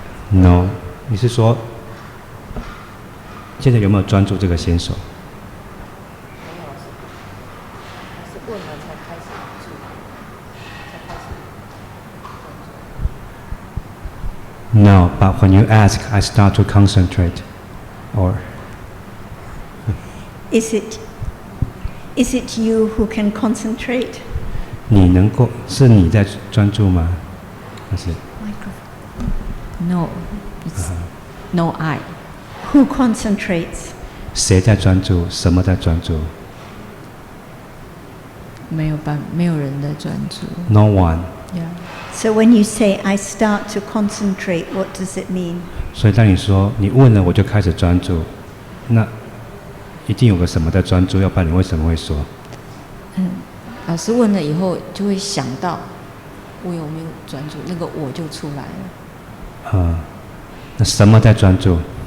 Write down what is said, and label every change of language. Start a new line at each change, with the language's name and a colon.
English: No，
Chinese: 你是说现在有没有专注这个心所？没有，是问了才开始注意，才开始。
English: No, but when you ask, I start to concentrate. Or Is it you who can concentrate?
Chinese: 你能够是你在专注吗？还是
English: No, it's no I. Who concentrates?
Chinese: 谁在专注？什么在专注没有人在专注。
English: ？No one. Yeah. So when you say I start to concentrate, what does it mean?
Chinese: 所以当你说你问了，我就开始专注，那一定有个什么在专注，要不然你为什么会说？老师问了以后，就会想到我有没有专注，那个我就出来了。那什么在专注